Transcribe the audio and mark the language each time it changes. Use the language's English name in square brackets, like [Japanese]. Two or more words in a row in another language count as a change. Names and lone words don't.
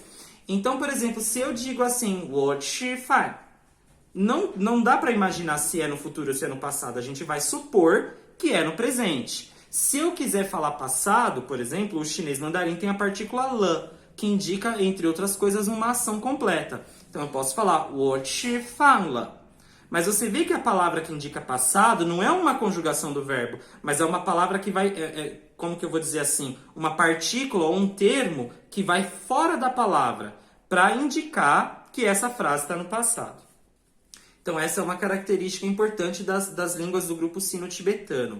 [Portuguese] Então, por exemplo, se eu digo assim, [Chinese] 我吃饭, [Portuguese] não dá para imaginar se é no futuro ou se é no passado. A gente vai supor que é no presente. Se eu quiser falar passado, por exemplo, o chinês mandarim tem a partícula le, que indica, entre outras coisas, uma ação completa. Então eu posso falar [Chinese] 我吃饭了. [Portuguese] Mas você vê que a palavra que indica passado não é uma conjugação do verbo, mas é uma palavra que vai, como que eu vou dizer assim, uma partícula ou um termo que vai fora da palavra para indicar que essa frase está no passado. Então essa é uma característica importante das línguas do grupo sino-tibetano.